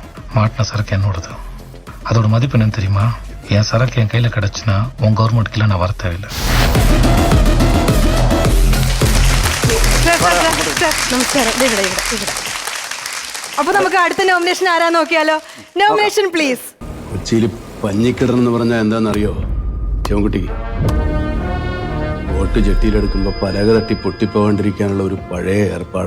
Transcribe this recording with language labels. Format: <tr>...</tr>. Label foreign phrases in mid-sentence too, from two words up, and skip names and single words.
<ta>மாட்டின சரக்கு என்னோடது. அதோட மதிப்பு என்னன்னு தெரியுமா? என் சரக்கு என் கையில் கிடச்சுன்னா உன் கவர்மெண்ட்டுக்கெல்லாம் நான் வர தேவையில்லை.</ta> <ml>നമസ്കാരം. അപ്പൊ നമുക്ക് അടുത്ത നോമിനേഷൻ ആരാ നോക്കിയാലോ?</ml> <en>nomination please.</en> <ml>കൊച്ചിയിൽ പഞ്ഞിക്കിടറെന്ന് പറഞ്ഞാൽ എന്താണെന്നറിയോ ശിവൻകുട്ടി? വോട്ട് ജെട്ടിയിലെടുക്കുമ്പോൾ പലക തട്ടി പൊട്ടിപ്പോകാണ്ടിരിക്കാനുള്ള ഒരു പഴയ ഏർപ്പാടാ.</ml>